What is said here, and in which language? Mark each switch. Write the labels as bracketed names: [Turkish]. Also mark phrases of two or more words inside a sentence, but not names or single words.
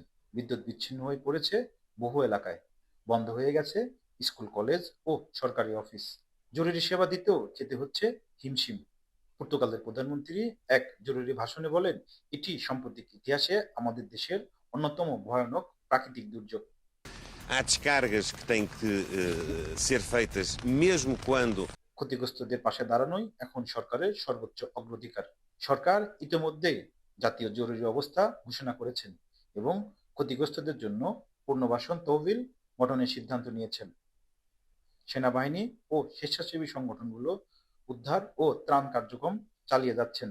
[Bangla] বিদ্যুৎ বিচ্ছিন্ন হয়ে পড়েছে বহু এলাকায়, বন্ধ হয়ে গেছে স্কুল, কলেজ ও সরকারি অফিস। জরুরি সেবা দিতেও খেতে হচ্ছে হিমশিম। পর্তুগালের প্রধানমন্ত্রী এক জরুরি ভাষণে বলেন, এটি সাম্প্রতিক ইতিহাসে আমাদের দেশের অন্যতম ভয়ানক প্রাকৃতিক দুর্যোগ। [Portuguese] Há descargas que têm que ser feitas mesmo quando [Bangla] ক্ষতিগ্রস্তদের পাশে দাঁড়ানোই এখন সরকারের সর্বোচ্চ অগ্রাধিকার। সরকার ইতিমধ্যে জাতীয় জরুরি অবস্থা ঘোষণা করেছেন এবং ক্ষতিগ্রস্তদের জন্য পুনর্বাসন তহবিল গঠনের সিদ্ধান্ত নিয়েছেন। সেনাবাহিনী ও স্বেচ্ছাসেবী সংগঠনগুলো উদ্ধার ও ত্রাণ কার্যক্রম চালিয়ে যাচ্ছেন।